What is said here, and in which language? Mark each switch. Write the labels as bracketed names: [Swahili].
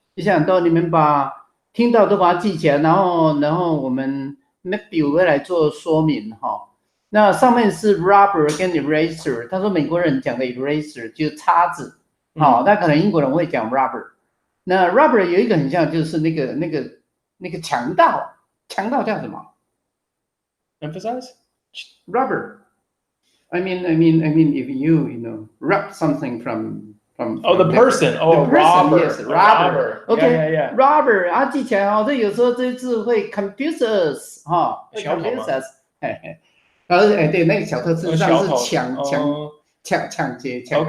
[Chinese] 记下很多，你们把听到都把它记起来，然后我们 Matthew 会来做说明哈。那上面是 rubber 跟 eraser， 他说美国人讲的 eraser 就是叉子，好，那可能英国人会讲 rubber。那 rubber 有一个很像，就是那个强盗，强盗叫什么 [English] ？Emphasize rubber. I mean, if you rub something from the person. The person, robber. Yes, robber. Okay, yeah. [Chinese] Robber 啊，记起来哦。这有时候这字会 [English] confuse us [Chinese] 哈，会 confuse us。然后对，那个小偷事实上是抢劫抢偷。